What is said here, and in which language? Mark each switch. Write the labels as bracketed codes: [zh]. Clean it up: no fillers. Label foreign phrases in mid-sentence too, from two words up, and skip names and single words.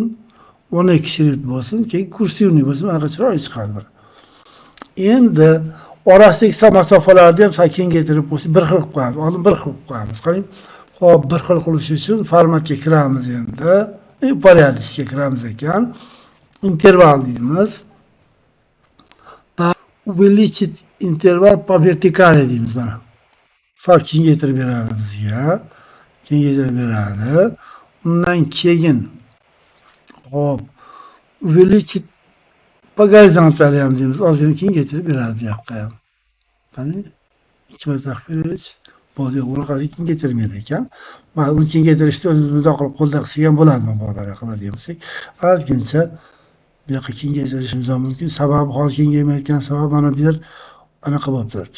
[uz] 12 shrift bo'lsin, keyin kursivniy bo'lsin, anaqa chiroyli chiqadi. Endi orasidagi masofalarni ham kengaytirib qo'ysak, bir xil qilib qo'yamiz. Oldin bir xil qilib qo'yamiz. Qarang. Xo'p, bir xil qilish uchun formatga kiramiz endi. Porядочga kiramiz ekan. Interval deymiz. [ru] Увеличить interval по вертикали [uz] deymiz mana. Sal kengaytirib beradi bizga. Kengaytirib beradi. Undan keyin hop, [ru] увеличить по горизонтали [uz] ham deymiz. Ozgina kengaytirib beradi bu yoqqa ham. Qani, ikki marta qilib bo'ldi, unaqa kengaytirmaydi ekan. Mana uni kengaytirishni o'zimiz bundoq qilib qo'lda qilsak ham bo'ladimi, bog'lar qiladigan bo'lsak. Ozgincha bu yoqqa kengaytirishimiz ham mumkin. Sababi hozir kengaymayotgan sabab mana bu yer anaqa bo'lib turibdi.